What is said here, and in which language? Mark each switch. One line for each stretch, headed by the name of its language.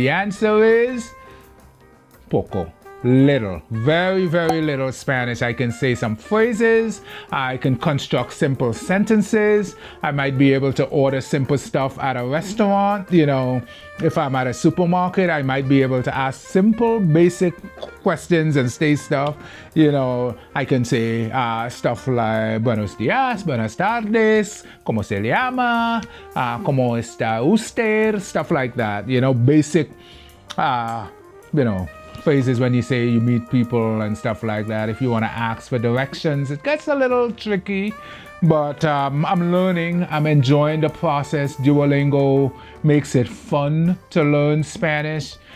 English: The answer is poco. Little, very, very little Spanish. I can say some phrases. I can construct simple sentences. I might be able to order simple stuff at a restaurant. If I'm at a supermarket, I might be able to ask simple, basic questions and say stuff. I can say stuff like
Spanish: buenos días, buenas tardes, ¿cómo se llama? ¿Cómo está usted?
English: Stuff like that. Basic, phrases when you say you meet people and stuff like that. If you want to ask for directions, it gets a little tricky, but I'm learning. I'm enjoying the process. Duolingo makes it fun to learn Spanish.